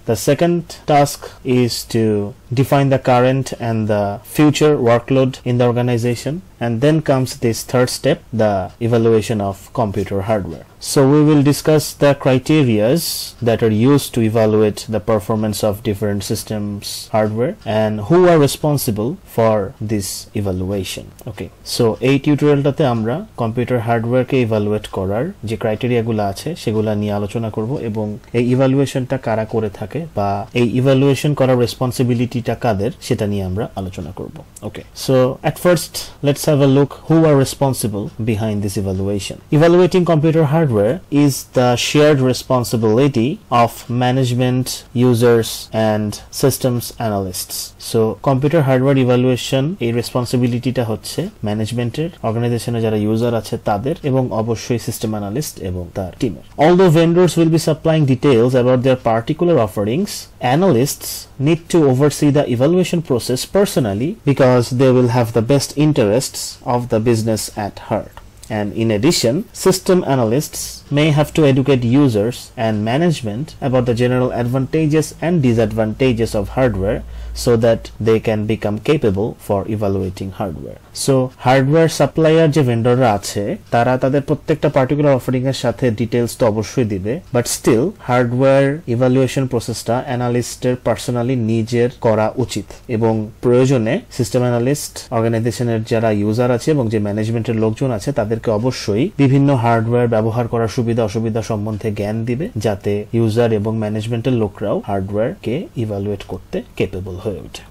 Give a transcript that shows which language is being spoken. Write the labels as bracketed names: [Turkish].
[English] The second task is to define the current and the future workload in the organization. And then comes this third step, the evaluation of computer hardware. So we will discuss the criteria that are used to evaluate the performance of different systems hardware and who are responsible for this evaluation. [Bangla] Okay, so এই টিউটোরিয়ালটাতে আমরা computer হার্ডওয়্যারকে evaluate করার যে ক্রাইটেরিয়াগুলো আছে সেগুলো নিয়ে আলোচনা করব এবং এই ইভালুয়েশনটা কারা করে থাকে বা এই ইভালুয়েশন করার রেসপন্সিবিলিটিটা কাদের সেটা নিয়ে আমরা আলোচনা করব। [English] Okay, so at first let's have a look who are responsible behind this evaluation. Evaluating computer hardware is the shared responsibility of management, users and systems analysts. So computer hardware evaluation [Bangla] এই রেসপন্সিবিলিটিটা হচ্ছে ম্যানেজমেন্টের, অর্গানাইজেশনে যারা ইউজার আছে তাদের এবং অবশ্যই system analyst এবং তার টিমের। [English] Although vendors will be supplying details about their particular offerings, analysts need to oversee the evaluation process personally because they will have the best interests of the business at heart. And in addition, system analysts may have to educate users and management about the general advantages and disadvantages of hardware so that they can become capable for evaluating hardware. So hardware supplier [Bangla] যে ভেন্ডররা আছে তারা তাদের প্রত্যেকটা particular offering এর সাথে details তো অবশ্যই দিবে, বাট স্টিল হার্ডওয়্যার ইভালুয়েশন প্রসেসটা অ্যানালিস্টের পার্সোনালি নিজের করা উচিত এবং প্রয়োজনে সিস্টেম অ্যানালিস্ট অর্গানাইজেশনের যারা ইউজার আছে এবং যে ম্যানেজমেন্টের লোকজন আছে তাদেরকে অবশ্যই বিভিন্ন হার্ডওয়্যার ব্যবহার করার সুবিধা অসুবিধা সম্বন্ধে জ্ঞান দিবে যাতে ইউজার এবং ম্যানেজমেন্টের লোকরাও হার্ডওয়্যারকে ইভালুয়েট করতে কেপেবল হয়ে ওঠে।